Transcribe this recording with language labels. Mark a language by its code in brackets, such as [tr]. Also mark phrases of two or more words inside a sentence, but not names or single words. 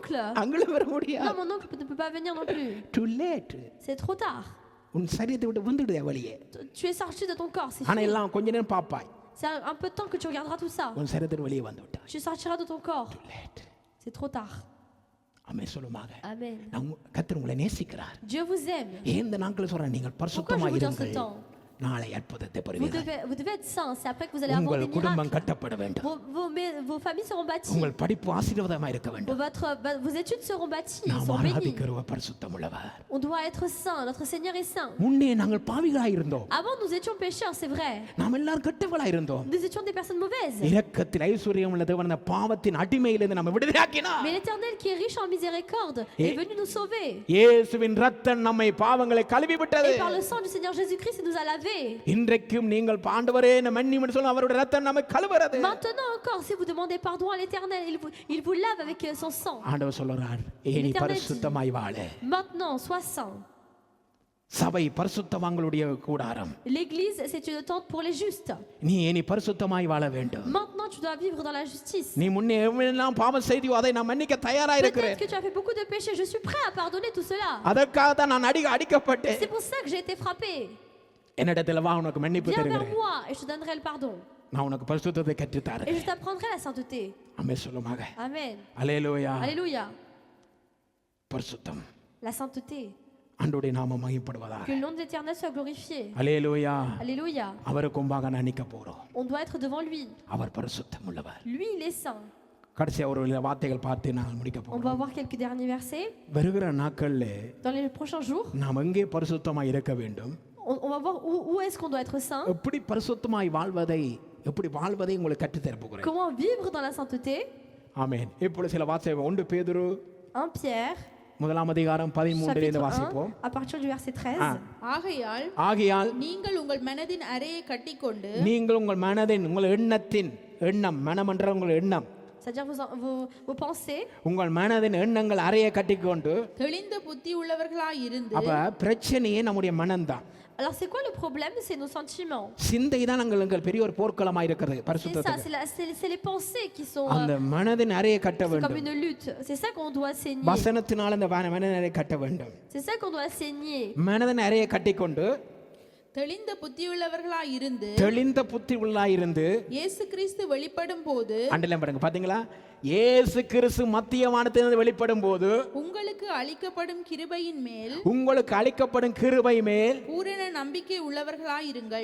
[ta] அங்கிள் வர முடியாது. [fr] Non, mon oncle ne peut pas venir non plus. [en] Too late. [fr] C'est trop tard. [ta] உன் சரீரத்தை விட்டு வந்துடுதே வெளியே. [fr] Tu es sorti de ton corps, c'est [ta] ஆனா [fr] fini. [ta] எல்லாம் கொஞ்ச நேரம் பாப்பாய். [fr] C'est un peu de temps que tu regarderas tout ça. [ta] உன் சரீரத்தை வெளியே வந்து விட்டாய். [fr] Tu sortiras de ton corps. Late. C'est trop tard. [ta] ஆமென் சொல்லுமாங்க. [fr] Amen. [ta] கர்த்தர் உங்களை நேசிக்கிறார். [fr] Dieu vous aime. [ta] இந்த நாட்கள் சொல்றேன் நீங்கள் [fr] Pourquoi je [ta] பரிசுத்தமாக [fr] vous dis en ce [ta] இருங்கள். [fr] temps? [ta] நாளை அற்புதத்தை [fr] Vous [ta] பெறுவீர்கள். [fr] devez être saints. C'est après que vous allez avoir [ta] உங்கள் [fr] des [ta] குடும்பம் [fr] miracles. [ta] கட்டப்பட வேண்டும். [fr] Vos familles seront bâties. [ta] உங்கள் படிப்பு ஆசீர்வாதமாக இருக்க வேண்டும். [fr] Vos études seront bâties, [ta] நாம் [fr] seront bénies. [ta] ஆராதிக்கிறவர் பரிசுத்தம் உள்ளவர். [fr] On doit être saint. Notre Seigneur est saint. [ta] முன்னே நாங்கள் பாவிகளாய் இருந்தோம். [fr] Avant, nous étions pécheurs, c'est vrai. [ta] நாம் எல்லாரும் கெட்டவளாய் இருந்தோம். [fr] Nous étions des personnes mauvaises. [ta] இரக்கத்தில் ஐஸ்வர்யம் உள்ள தேவன் அந்த பாவத்தின் அடிமையிலிருந்து நம்ம விடுதலையாக்கினார். [fr] Mais l'Éternel qui est riche en miséricorde est venu nous sauver. [ta] இயேசுவின் இரத்தம் நம்மை பாவங்களை கழுவி விட்டது. [fr] Et par le sang du Seigneur Jésus-Christ, il nous a lavés. [ta] இன்றைக்கும் நீங்கள் ஆண்டவரே என்னை மன்னியும் என்று சொல்ல அவருடைய இரத்தம் நம்மை கழுவுறது. [fr] Maintenant encore, si vous demandez pardon à l'Éternel, il vous lave avec son sang. [ta] ஆண்டவர் சொல்றார், நீ பரிசுத்தமாய் வாழ. [fr] Maintenant, sois saint. [ta] சபை பரிசுத்தவான்களுடைய கூடாரம். [fr] L'église, c'est une tente pour les justes. [ta] நீ பரிசுத்தமாய் வாழ வேண்டும். [fr] Maintenant, tu dois vivre dans la justice. [ta] நீ முன்னே எவ்வளவு பாவம் செய்தியோ அதை நான் மன்னிக்க தயாரா இருக்கிறேன். [fr] Peut-être que tu as fait beaucoup de péchés, je suis prêt à pardonner tout cela. [ta] அதற்காக தான் நான் அடிக்கப்பட்டேன். [fr] C'est pour ça que j'ai été frappé. [ta] என்னிடத்தில் வா, உனக்கு மன்னிப்பு [fr] Viens vers [ta] தருகிறேன். [fr] moi et je te donnerai le pardon. [ta] நான் உனக்கு பரிசுத்தத்தை கற்று [fr] Et [ta] தரேன். [fr] je t'apprendrai la sainteté. [ta] ஆமென் சொல்லுமாங்க. [fr] Amen. [ta] அல்லேலூயா. [fr] Alléluia. [ta] பரிசுத்தம். [fr] La sainteté. [ta] ஆண்டவருடைய நாமம் மகிமைப்படுவதாக. [fr] Que le nom de l'Éternel soit glorifié. [ta] அல்லேலூயா. [fr] Alléluia. [ta] அவருக்கு முன்பாக நான் நிற்க போறோம். [fr] On doit être devant lui. [ta] அவர் பரிசுத்தம் உள்ளவர். [fr] Lui, il est saint. [ta] கடைசியா ஒரு வார்த்தைகள் பார்த்து நான் முடிக்க [fr] On [ta] போறோம். [fr] va voir quelques derniers versets. [ta] வருகிற நாட்கள்ல [fr] Dans les prochains jours, [ta] நாம் எங்கே பரிசுத்தமாய் இருக்க வேண்டும், [fr] on va voir où est-ce qu'on doit être saint. [ta] எப்படி பரிசுத்தமாய் வாழ்வதை உங்களுக்கு கற்றுத் தர போகிறேன். [fr] Comment vivre dans la sainteté. [ta] ஆமென். இப்பொழுது சில வார்த்தைகள் 1 பேதுரு [fr] 1 Pierre, [ta] முதலாம் அதிகாரம் 13 இருந்து [fr] chapitre 1, [ta] வாசிப்போம். [fr] à partir du verset 13. [ta] ஆகையால் நீங்கள் உங்கள் மனதின் அறையை கட்டிக்கொண்டு நீங்கள் உங்கள் மனதின் உங்கள் எண்ணம் மனம் என்ற உங்கள் எண்ணம், [fr] C'est-à-dire vos pensées. [ta] உங்கள் மனதின் எண்ணங்கள் அறையை கட்டிக்கொண்டு. தெளிந்த புத்தி உள்ளவர்களாய் இருந்து. அப்ப பிரச்சனையே நம்முடைய மனம்தான். [fr] Alors c'est quoi le problème? C'est nos sentiments. [ta] சிந்தை தான் எங்கள் பெரிய ஒரு போர்க்களமா இருக்கிறது பரிசுத்தத்துக்கு. [fr] C'est ça, c'est les pensées qui sont [ta] அந்த மனதின் அறையை கட்ட [fr] comme [ta] வேண்டும். [fr] une lutte. C'est ça qu'on doit saigner. [ta] வசனத்தினால அந்த மனதின் அறையை கட்ட வேண்டும். [fr] C'est ça qu'on doit saigner. [ta] மனதின் அறையை கட்டிக்கொண்டு தெளிந்த புத்தியுள்ளவர்களாய் இருந்து இயேசு கிறிஸ்து வெளிப்படும் போது. அண்டலம் பாருங்க, பாத்தீங்களா? இயேசு கிறிஸ்து மத்திய வானத்திலிருந்து வெளிப்படும் போது உங்களுக்கு அளிக்கப்படும் கிருபையின் மேல் பூரண நம்பிக்கை உள்ளவர்களாய் இருங்கள்.